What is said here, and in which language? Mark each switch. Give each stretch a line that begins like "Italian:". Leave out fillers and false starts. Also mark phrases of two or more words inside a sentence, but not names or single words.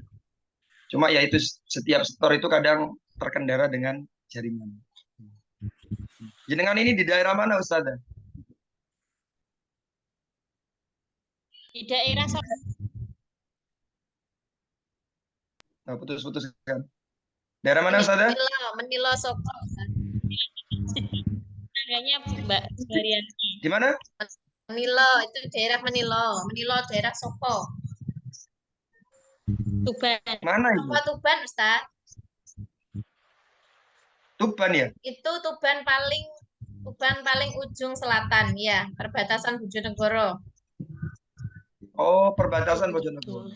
Indonesian: Cuma ya itu setiap store itu kadang terkendala dengan jaringan. Jenengan ini di daerah mana, Ustazah? Di daerah Nah, putus-putus kan. Daerah mana, Ustazah? Menilo Soko. Tangganya Mbak Suharyani. Di mana? Menilo, itu daerah Menilo. Menilo daerah Soko. Tuban. Mana itu? Apa Tuban, Ustaz? Tuban ya? Itu Tuban paling ujung selatan, ya, perbatasan Bojonegoro. Oh, perbatasan Bojonegoro.